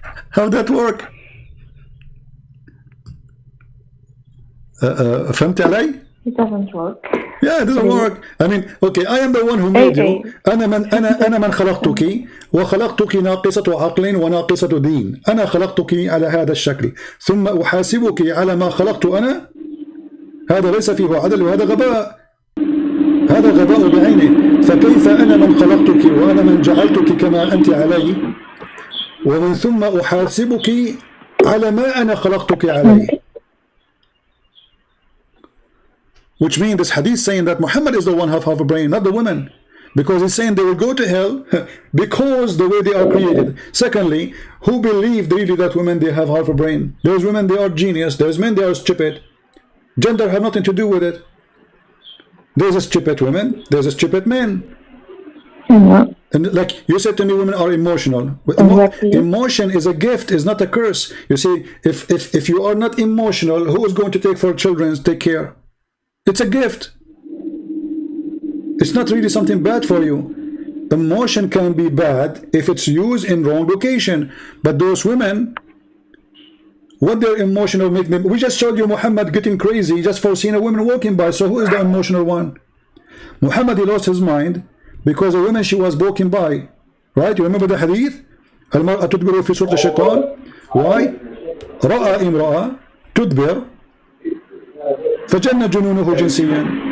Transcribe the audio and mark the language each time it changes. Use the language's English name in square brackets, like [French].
[English] How that work? [Arabic] فهمت علي? [English] It doesn't work. Yeah, it doesn't work. I mean, okay, I am the one who made you. [Arabic] أنا من خلقتك وخلقتك ناقصة عقل وناقصة دين. أنا خلقتك على هذا الشكل ثم أحاسبك على ما خلقت أنا. هذا ليس فيه عدل وهذا غباء. هذا غباء بعينه. فكيف أنا من خلقتك وأنا من جعلتك كما أنت علي ومن ثم أحاسبك على ما أنا خلقتك عليه. [English] Which means this hadith saying that Muhammad is the one half a brain, not the women. Because he's saying they will go to hell because the way they are created. Secondly, who believed really that women, they have half a brain? There's women, they are genius. There's men, they are stupid. Gender have nothing to do with it. There's a stupid women, there's a stupid men. And like you said to me, women are emotional. Emotion is a gift, is not a curse. You see, if you are not emotional, who is going to take for children, take care? It's a gift. It's not really something bad for you. Emotion can be bad if it's used in wrong location. But those women, what their emotional make them? We just showed you Muhammad getting crazy just for seeing a woman walking by. So who is the emotional one? Muhammad, he lost his mind because a woman, she was walking by. Right? You remember the hadith? [Arabic] المرأة تدبر في صورة الشيطان. [English] Why? [Arabic] رأى امرأة تدبر فجن جنونه جنسيا.